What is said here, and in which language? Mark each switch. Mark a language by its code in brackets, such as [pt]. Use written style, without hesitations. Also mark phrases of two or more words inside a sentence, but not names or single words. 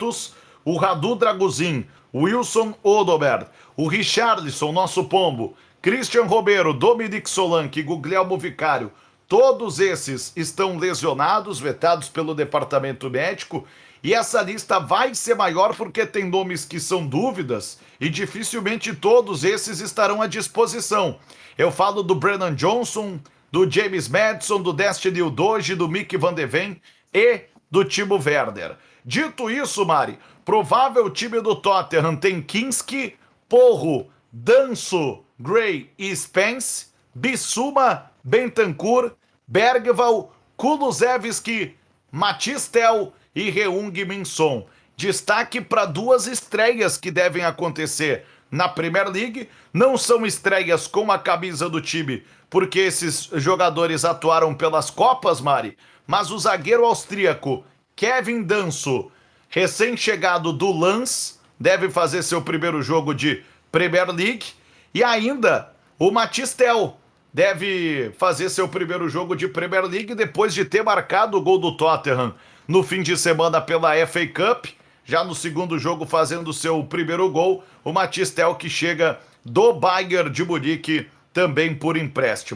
[pt] O Radu Draguzin Wilson Odobert, o Richarlison, nosso pombo, Christian Romero, Dominic Solanke, Guglielmo Vicário, todos esses estão lesionados, vetados pelo departamento médico, e essa lista vai ser maior porque tem nomes que são dúvidas e dificilmente todos esses estarão à disposição. Eu falo do Brennan Johnson, do James Maddison, do Destiny Udogie, do Mick Van de Ven e do Timo Werner. Dito isso, Mari, provável time do Tottenham tem Kinski, Porro, Danso, Gray e Spence, Bissouma, Bentancur, Bergvall, Kulusevski, Matistel e Heung-min Son. Destaque para duas estreias que devem acontecer na Premier League. Não são estreias com a camisa do time, porque esses jogadores atuaram pelas Copas, Mari, mas o zagueiro austríaco Kevin Danso, recém-chegado do Lens, deve fazer seu primeiro jogo de Premier League, e ainda o Matistel deve fazer seu primeiro jogo de Premier League depois de ter marcado o gol do Tottenham no fim de semana pela FA Cup, já no segundo jogo fazendo seu primeiro gol, o Matistel que chega do Bayern de Munique também por empréstimo.